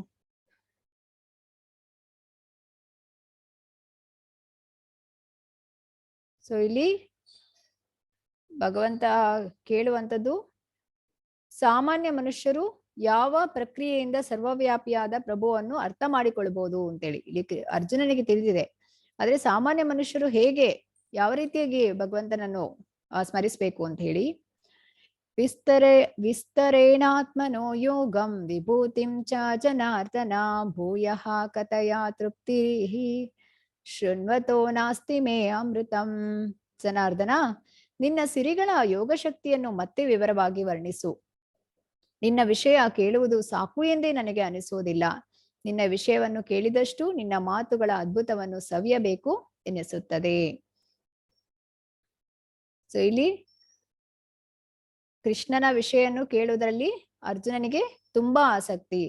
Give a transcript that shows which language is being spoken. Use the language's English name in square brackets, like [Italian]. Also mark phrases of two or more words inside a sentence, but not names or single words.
[Kannada] ಸೊ ಇಲ್ಲಿ ಭಗವಂತ ಕೇಳುವಂಥದ್ದು, ಸಾಮಾನ್ಯ ಮನುಷ್ಯರು ಯಾವ ಪ್ರಕ್ರಿಯೆಯಿಂದ ಸರ್ವವ್ಯಾಪಿಯಾದ ಪ್ರಭುವನ್ನು ಅರ್ಥ ಮಾಡಿಕೊಳ್ಬಹುದು ಅಂತೇಳಿ ಇಲ್ಲಿ ಅರ್ಜುನನಿಗೆ ತಿಳಿದಿದೆ. ಆದ್ರೆ ಸಾಮಾನ್ಯ ಮನುಷ್ಯರು ಹೇಗೆ, ಯಾವ ರೀತಿಯಾಗಿ ಭಗವಂತನನ್ನು ಸ್ಮರಿಸಬೇಕು ಅಂತ ಹೇಳಿ, [Sanskrit] ವಿಸ್ತರೇಣಾತ್ಮನೋ ಯೋಗಂ ವಿಭೂತಿಂ ಚ ಜನಾರ್ದನ ಭೂಯಃ ಕಥಯ ತೃಪ್ತಿ ಶೃಣ್ವತೋ ನಾಸ್ತಿ ಮೇ ಅಮೃತಂ. [Kannada] ಜನಾರ್ದನ, ನಿನ್ನ ಸಿರಿಗಳ ಯೋಗ ಶಕ್ತಿಯನ್ನು ಮತ್ತೆ ವಿವರವಾಗಿ ವರ್ಣಿಸು. ನಿನ್ನ ವಿಷಯ ಕೇಳುವುದು ಸಾಕು ಎಂದೇ ನನಗೆ ಅನಿಸುವುದಿಲ್ಲ. ನಿನ್ನ ವಿಷಯವನ್ನು ಕೇಳಿದಷ್ಟು ನಿನ್ನ ಮಾತುಗಳ ಅದ್ಭುತವನ್ನು ಸವಿಯಬೇಕು ಎನಿಸುತ್ತದೆ. ಸೊ ಇಲ್ಲಿ ಕೃಷ್ಣನ ವಿಷಯನ್ನು ಕೇಳುವುದರಲ್ಲಿ ಅರ್ಜುನನಿಗೆ ತುಂಬಾ ಆಸಕ್ತಿ.